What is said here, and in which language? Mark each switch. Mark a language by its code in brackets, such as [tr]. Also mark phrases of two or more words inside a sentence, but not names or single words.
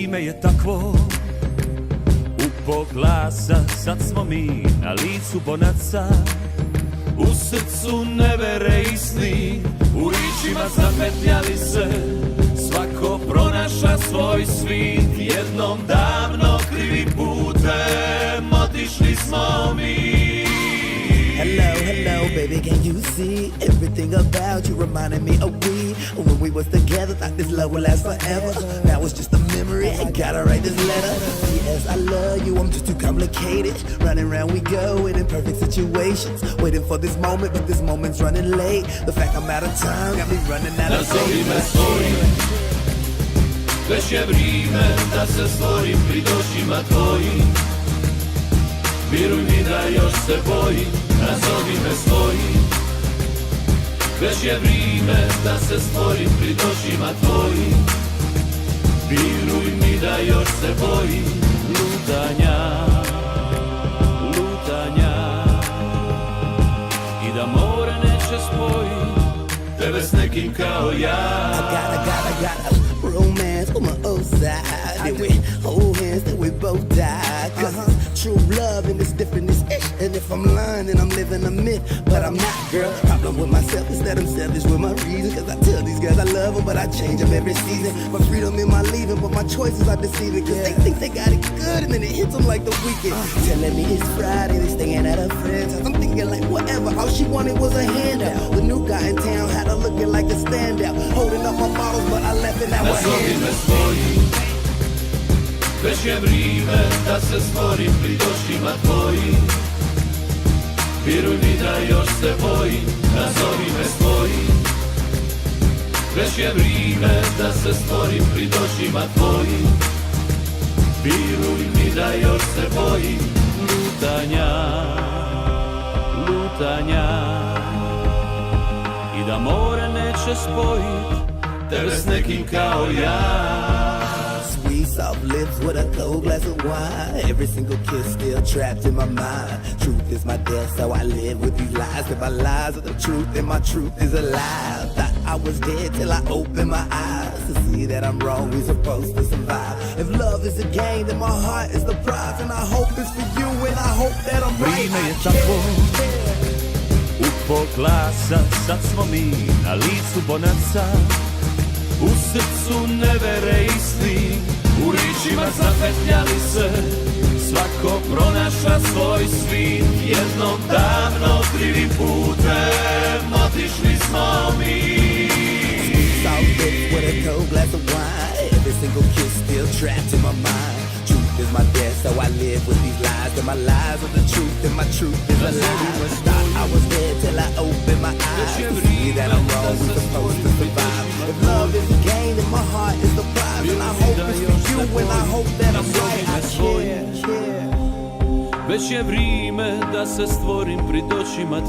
[hr] je takvo, u pol glasa sad smo mi na licu bonaca. U srcu nevere i sni, u ričima zapetljali se, svako pronaša svoj svit. Jednom davno krivi putem otišli smo mi. [en] Hello, hello, baby, can you see? Everything about you reminded me of we. When we was together, thought this love would last forever. Now it's just a memory, I gotta write this letter. Yes, I love you, I'm just too complicated. Running around we go in imperfect situations. Waiting for this moment, but this moment's running late. The fact I'm out of time got me running out of [hr] Nazovi me svojim, već je vrijeme da se stvorim pred očima tvojim. Vjeruj mi da još se bojim, nazovi me svojim. Već je vrijeme da se stvorim pred očima tvojim. Vjeruj mi da još se bojim lutanja, lutanja. I da more neće spojit tebe s nekim kao ja. [en] I got a romance on my old side. Then we hold hands, then we both die. Cause it's true love and it's different, it's ish. And if I'm lying, then I'm living a myth. But I'm not, girl. Problem with myself is that I'm selfish with my reason. Cause I tell these girls I love them, but I change them every season. My freedom in my leaving, but my choices are deceiving. Cause they think they got it good and then it hits them like the weekend. Telling me it's Friday, they staying at her friend's house. I'm thinking like whatever, all she wanted was a handout. The new guy in town had her looking like a standout. Holding up my bottles, but I left it out her [hr] Nazovi [en] hand. [hr] me svojim, već je vrijeme da se stvorim pred očima tvojim. Vjeruj mi da još se bojim, nazovi me svojim. Već je vrijeme da se stvorim pred očima tvojim. Vjeruj mi da još se bojim lutanja, lutanja. I da more neće spojit tebe s nekim kao ja. [en] Sweet soft lips with a cold glass of wine. Every single kiss still trapped in my mind. Truth is my death, so I live with these lies. If my lies are the truth, then my truth is a lie. Thought I was dead till I opened my eyes to see that I'm wrong, we're supposed to survive. If love is a game, then my heart is the prize. And I hope it's for you, and I hope that I'm right. [hr] Vrijeme je takvo, u pol glasa sad smo mi na licu bonaca. U srcu nevere i sni, u ričima zapetljali se, svako pronaša svoj svit. Jednom davno krivim putem otišli smo mi. [en] Soft lips with a cold glass of wine. Every single kiss still trapped in my mind. Truth is my death, so I live with these lies. And my lies are the truth, and my truth is a lie. Thought I was dead till I opened my eyes to see that I'm wrong, we're supposed to survive. If love is a game, then my heart is the prize. And I hope it's for you, and I hope that I'm right. I care. [hr] Već je vrijeme da se stvorim pred očima